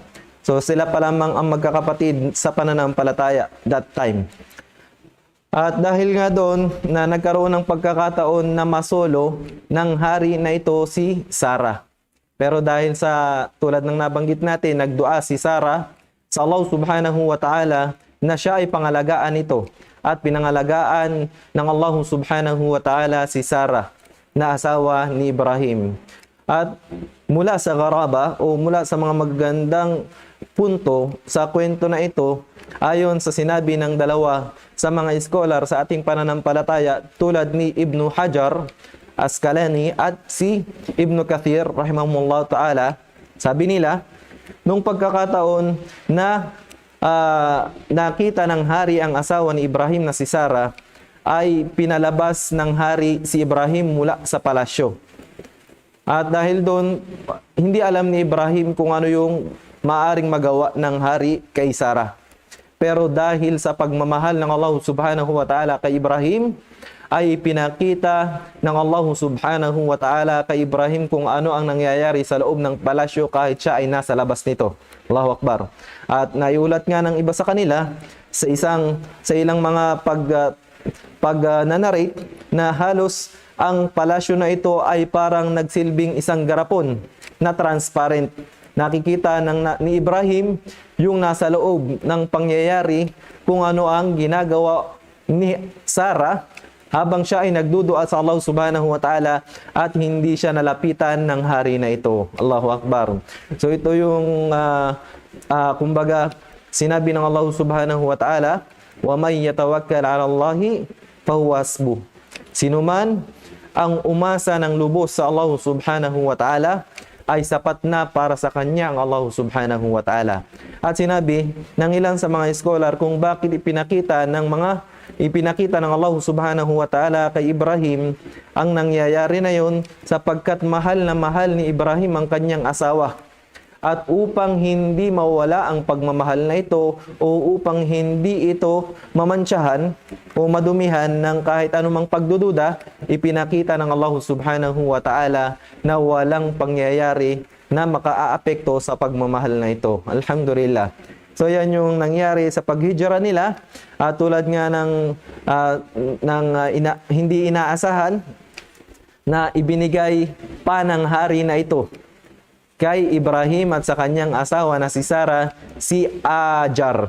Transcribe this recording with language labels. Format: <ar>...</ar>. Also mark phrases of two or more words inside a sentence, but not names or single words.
<tl>So sila pa lamang ang magkakapatid sa pananampalataya</tl> <en>that time.</en> <tl>At dahil nga doon na nagkaroon ng pagkakataon na masolo ng hari na ito si Sarah. Pero dahil sa tulad ng nabanggit natin, nagdua si Sarah sa Allah</tl> <ar>سبحانه وتعالى</ar> <tl>na siya ay pangalagaan ito. At pinangalagaan ng Allah</tl> <ar>سبحانه وتعالى</ar> <tl>si Sarah na asawa ni Ibrahim. At mula sa garaba o mula sa mga magagandang punto sa kwento na ito, ayon sa sinabi ng dalawa sa mga scholar sa ating pananampalataya tulad ni Ibnu Hajar Asqalani at si Ibnu Kathir</tl> <ar>رحمهم الله تعالى,</ar> <tl>sabi nila, nung pagkakataon na nakita ng hari ang asawa ni Ibrahim na si Sarah, ay pinalabas ng hari si Ibrahim mula sa palasyo. At dahil doon, hindi alam ni Ibrahim kung ano yung maaring magawa ng hari kay Sarah. Pero dahil sa pagmamahal ng Allah</tl> <ar>سبحانه وتعالى</ar> <tl>kay Ibrahim, ay pinakita ng Allah</tl> <ar>سبحانه وتعالى</ar> <tl>kay Ibrahim kung ano ang nangyayari sa loob ng palasyo kahit siya ay nasa labas nito.</tl> <ar>الله أكبر.</ar> <tl>At naiulat nga ng iba sa kanila sa ilang mga pag-narrate na halos ang palasyo na ito ay parang nagsilbing isang garapon na transparent nakikita ni Ibrahim yung nasa loob ng pangyayari kung ano ang ginagawa ni Sarah habang siya ay nagdudua sa Allah</tl> <ar>سبحانه وتعالى</ar> <tl>at hindi siya nalapitan ng hari na ito.</tl> <ar>الله أكبر.</ar> <tl>So ito yung kumbaga sinabi ng Allah</tl> <ar>سبحانه وتعالى, ومن يتوكل على الله فهو حسبه.</ar> <tl>Sino man ang umasa ng lubos sa Allah</tl> <ar>سبحانه وتعالى</ar> <tl>ay sapat na para sa kanya ang Allah</tl> <ar>سبحانه وتعالى.</ar> <tl>At sinabi ng ilan sa mga scholar kung bakit ipinakita ng Allah</tl> <ar>سبحانه وتعالى</ar> <tl>kay Ibrahim ang nangyayari na yon sapagkat mahal na mahal ni Ibrahim ang kanyang asawa. At upang hindi mawala ang pagmamahal na ito o upang hindi ito mamantsahan o madumihan ng kahit anumang pagdududa, ipinakita ng Allah</tl> <ar>سبحانه وتعالى</ar> <tl>na walang pangyayari na makaaapekto sa pagmamahal na ito. Alhamdulillah. So yan yung nangyari sa paghijra nila, tulad nga hindi inaasahan na ibinigay pa ng hari na ito kay Ibrahim at sa kanyang asawa na si Sarah, si Ajar.</tl>